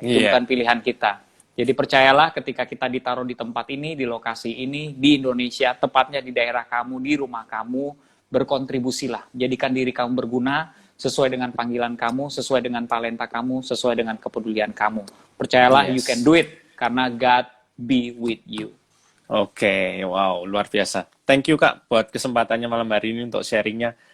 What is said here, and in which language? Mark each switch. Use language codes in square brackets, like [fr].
[id] Itu bukan pilihan kita. Jadi percayalah ketika kita ditaruh di tempat ini, di lokasi ini, di Indonesia, tepatnya di daerah kamu, di rumah kamu, berkontribusilah. Jadikan diri kamu berguna, sesuai dengan panggilan kamu, sesuai dengan talenta kamu, sesuai dengan kepedulian kamu. [en] Percayalah, you can do it, karena God be with you. [id] Oke, wow, luar biasa. Thank you Kak, buat kesempatannya malam hari ini untuk sharingnya.